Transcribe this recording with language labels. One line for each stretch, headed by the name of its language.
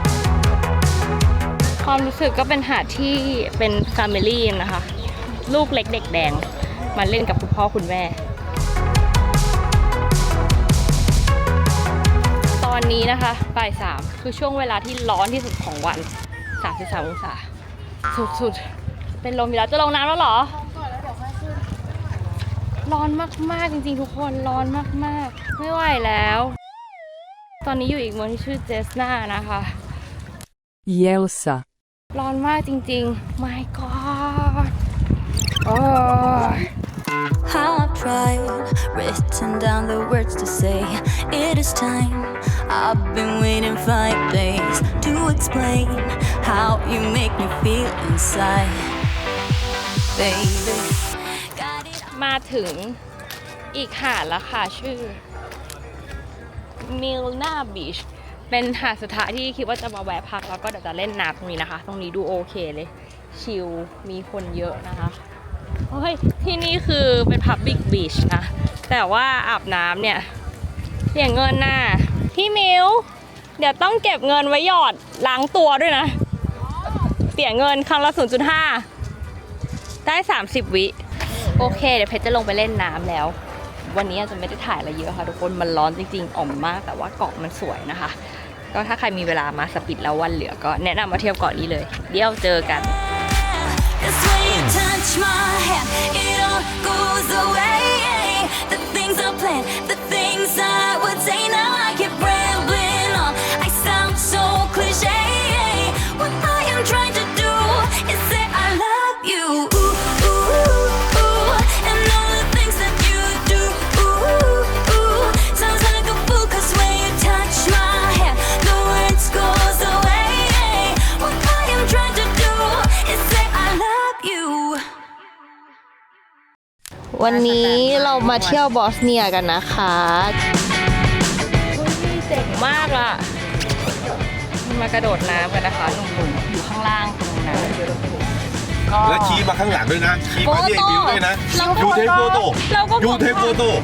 Thai: ๆความรู้สึกก็เป็นหาดที่เป็น Family นะคะลูกเล็กเด็กแดงมาเล่นกับคุณพ่อคุณแม่ตอนนี้นะคะบ่าย 3คือช่วงเวลาที่ร้อนที่สุดของวัน33 องศาสุดๆเป็นลมอยู่แล้วจะลงน้ำแล้วเหรอร้อนมากๆจริงๆทุกคนร้อนมากๆไม่ไหวแล้วตอนนี้อยู่อีกเมืองที่ชื่อเจสนานะคะ
English: Jelsa.
Thai: ร้อนมากจริงๆ
English: My God
Thai: โอ้ย
English: I've tried written down the words to say it is time. I've been waiting 5 days to explain how you make me feel inside, baby.
Thai: มาถึงอีกหาดแล้วค่ะชื่อมิลนาบีชเป็นหาดสุดท้ายที่คิดว่าจะมาแวะพักแล้วก็เดี๋ยวจะเล่นน้ำตรงนี้นะคะตรงนี้ดูโอเคเลยชิลมีคนเยอะนะคะเฮ้ยที่นี่คือเป็น Public Beach นะแต่ว่าอาบน้ำเนี่ยเสียเงินน่ะพี่มิวเดี๋ยวต้องเก็บเงินไว้หยอดล้างตัวด้วยนะ เสียเงินครั้งละ 0.5 ได้30 วิโอเคเดี๋ยวเพชรจะลงไปเล่นน้ำแล้ววันนี้จะไม่ได้ถ่ายอะไรเยอะค่ะทุกคนมันร้อนจริงๆอ่อมมากแต่ว่าเกาะมันสวยนะคะก็ถ้าใครมีเวลามาสปิดแล้ววันเหลือก็แนะนำมาเที่ยวเกาะนี้เลยเดี๋ยวเจอกัน
English: Cause when you touch my hand, it all goes away. The things I planned, the things I would say, now I keep rambling on. I sound so cliche. What I am trying to do is say I love you. Ooh, ooh, ooh, and all the things that you do. Ooh, ooh, sounds like a fool. Cause when you touch my hand, the words goes away. What I am trying to do is say I love you.
Thai: วันนี้เรามาเที่ยวบอสเนียกันนะคะเจ๋งมากอ่ะมากระโดดน้ำกันนะคะหนุ่มๆอยู่ข้างล่างตรงนั้น แล้วชี้มาข้างหลังด้วยนะชี้มาที่ไอ้มิวด้วยนะ
English: ยูเทปโฟโต้ยูเทปโฟโต้